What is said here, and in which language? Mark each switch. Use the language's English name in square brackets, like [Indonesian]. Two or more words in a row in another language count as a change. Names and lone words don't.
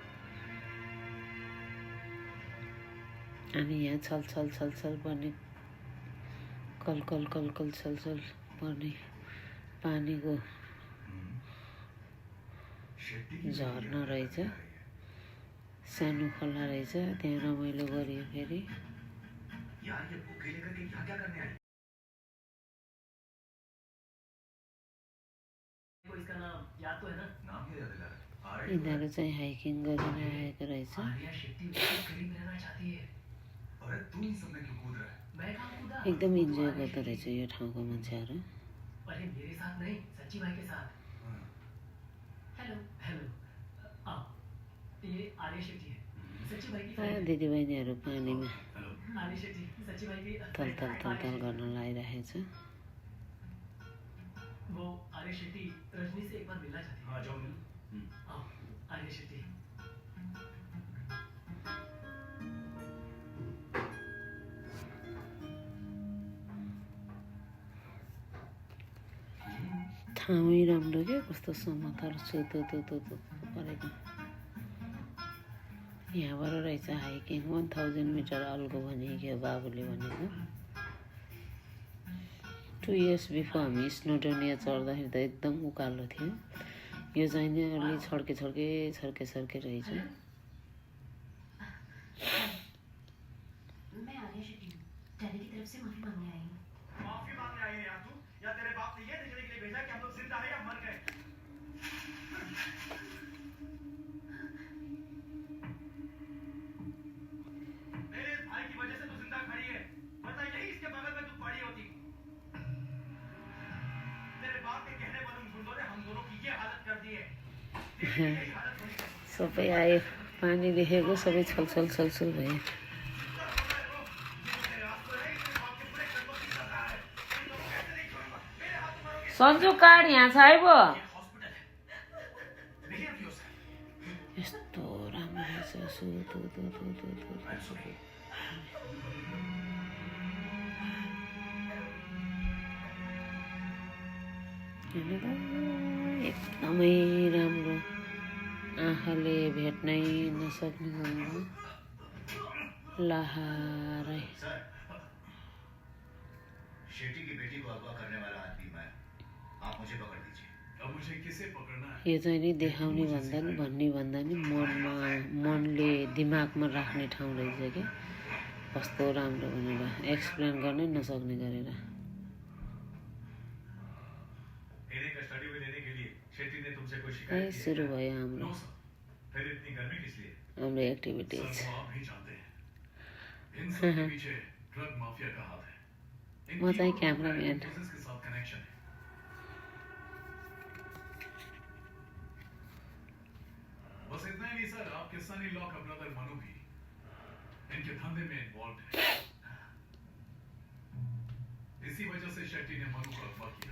[Nepali] अनि यहाँ छलछल छलछल पर्ने कलकल कलकल छलछल पर्ने पानीको झर्ना रहेछ। सानो खोला रहेछ, त्यहाँ रमाइलो गरियो फेरि। [Hindi] यार ये बुके लेकर के यहाँ क्या करने आई? इसका नाम याद तो है ना? नाम क्या याद दिला रहा है? [Nepali] यिनीहरू चाहिँ हाइकिङ गरेर आएको रहेछ। [Hindi] आर्या शेट्टी उसके करीब रहना चाहती है। अरे तू इन सब में क्यों कूद रहा है? मैं कहाँ कूदा? [Nepali] एकदम इन्जोय गर्दो रहेछ यो ठाउँको मान्छेहरू। [Hindi] अरे मेरे साथ नहीं, सच्ची भाई के साथ। हेलो हेलो ये आर्या शेट्टी है, सच्ची भाई की फ्रेंड। [Nepali] दिदीबहिनीहरू पानीमा [Hindi] हेलो आर्या शेट्टी, सच्ची भाई की [Nepali] तलतल तलतल गर्न लागिरहेको छ। [Hindi] वो आर्या शेट्टी रजनी से एक बार मिलना चाहती है। हाँ जाओ मिलो। आओ आर्या शेट्टी। [Nepali] ठाउँै राम्रो के कस्तो समथर छुतुतुतुतु परेको। यहाँबाट रहेछ हाइकिङ 1000 मिटर अल्गो भनेको बाबुले भनेको। 2 [English] years before [Nepali] हामी स्नोडोनिया चढ्दाखेरि त एकदम उकालो थियो। यो चाहिँ नि अलि छड्के छड्के छड्के छड्के रहेछ। [Hindi] मैं आर्या शेट्टी हूँ, डैडी की तरफ से माफी मांगने आई हूँ। माफी मांगने आई है यार तू? या तेरे बाप ने ये देखने के लिए भेजा कि हम लोग जिंदा हैं या मर गए? मेरे भाई की वजह से तू जिंदा खड़ी है, वरना यही इसके बगल में तू पड़ी होती। तेरे बाप के कहने पर उन गुंडों ने हम दोनों की ये हालत कर दी है। तेरी यही हालत होनी चाहिए। [Nepali] सबै आयो, पानी देखेको सबै छलछल छलछल भयो। सन्जु कार्ड यहाँ छ है वो। यस्तो राम्रो रहेछ। एकदमै राम्रो, आँखाले भेट्नै नसक्ने गरी लहारै। [Hindi] शेट्टी की बेटी को अगवा करने वाला आदमी मैं। आप मुझे पकड़ दीजिए। अब मुझे किसे पकड़ना है? [Nepali] यो चाहिँ नि देखाउने भन्दा नि भन्ने भन्दा नि मनले दिमागमा राख्ने ठाउँ रहेछ क्या। कस्तो राम्रो भनेर एक्सप्लेन गर्नै नसक्ने गरेर। [Hindi] इन्हें कस्टडी में लेने के लिए शेट्टी ने तुमसे कोई शिकायत की है? [Nepali] सुरु भयो हाम्रो [Hindi] नो सर। फिर इतनी गर्मी किस लिए? [Nepali] हाम्रो एक्टिभिटिज। [Hindi] सर वो आप भी जानते हैं। इन सब के पीछे ड्रग माफिया का हाथ है। [Nepali] म चाहिँ क्यामेराम्यान। [Hindi] के साथ कनेक्शन है। बस इतना ही नहीं सर, आपके सनी लॉ का ब्रदर मनु भी इनके धंधे में इन्वॉल्व है। इसी वजह से शेट्टी ने मनु को अगवा किया।